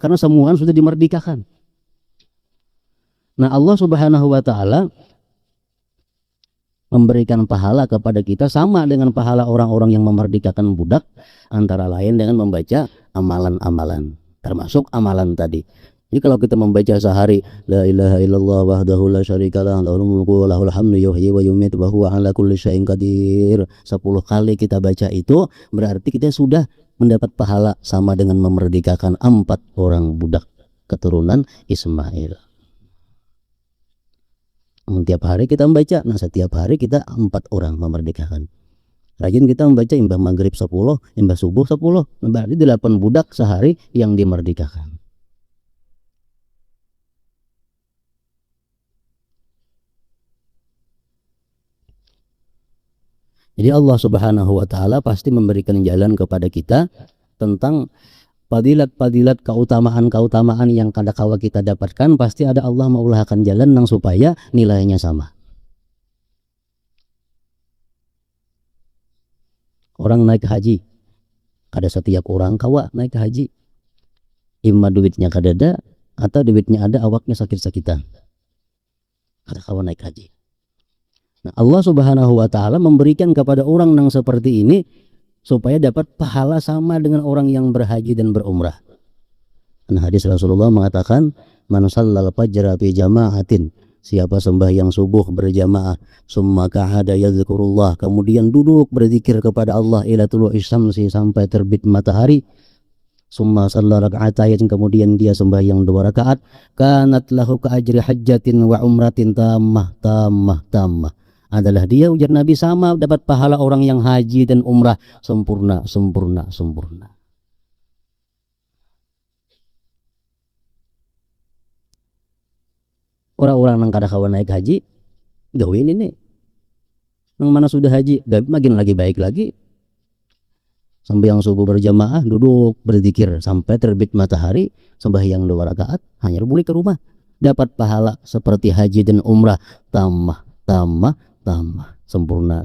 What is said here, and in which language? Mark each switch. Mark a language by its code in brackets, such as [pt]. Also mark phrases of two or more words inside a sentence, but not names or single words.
[id] Karena semua sudah dimerdekakan. Nah, [ar] الله سبحانه وتعالى [id] memberikan pahala kepada kita sama dengan pahala orang-orang yang memerdekakan budak, antara lain dengan membaca amalan-amalan, termasuk amalan tadi. Jadi kalau kita membaca sehari [ar] لا إله إلا الله وحده لا شريك له له الملك وله الحمد يحيي ويميت وهو على كل شيء قدير, [id] 10 kali kita baca itu, berarti kita sudah mendapat pahala sama dengan memerdekakan 4 orang budak keturunan Ismail. Tiap hari kita membaca, nah setiap hari kita 4 orang memerdekakan. [bjn] Rajin kita membaca imbah maghrib 10, imbah subuh 10, berarti 8 budak sehari yang dimerdekakan. Jadi [ar] الله سبحانه وتعالى [bjn] pasti memberikan jalan kepada kita tentang padilat-padilat, keutamaan-keutamaan yang kada kawa kita dapatkan. Pasti ada Allah maulahkan jalan nang supaya nilainya sama. Orang naik haji, kada setiap orang kawa naik haji. Imma duitnya kada ada, atau duitnya ada awaknya sakit-sakitan, kada kawa naik haji. Nah, [ar] الله سبحانه وتعالى [bjn] memberikan kepada orang nang seperti ini supaya dapat pahala sama dengan orang yang berhaji dan berumrah. Nah, hadis Rasulullah mengatakan, [ar] من صلى الفجر في جماعة, [bjn] siapa sembahyang subuh berjamaah, [ar] ثم قعد يذكر الله, [bjn] kemudian duduk berzikir kepada Allah [ar] إلى طلوع الشمس, [bjn] sampai terbit matahari, [ar] ثم صلى ركعتين, [bjn] kemudian dia sembahyang 2 rakaat, [ar] كانت له كأجر حجة وعمرة تامة, [bjn] adalah dia, ujar Nabi, sama dapat pahala orang yang haji dan umrah sempurna. Orang-orang yang kada kawan naik haji gawin ini, yang mana sudah haji makin lagi baik lagi, sembahyang subuh berjamaah, duduk berzikir sampai terbit matahari, sembahyang 2 rakaat, hanya balik ke rumah, dapat pahala seperti haji dan umrah, tammah, sempurna.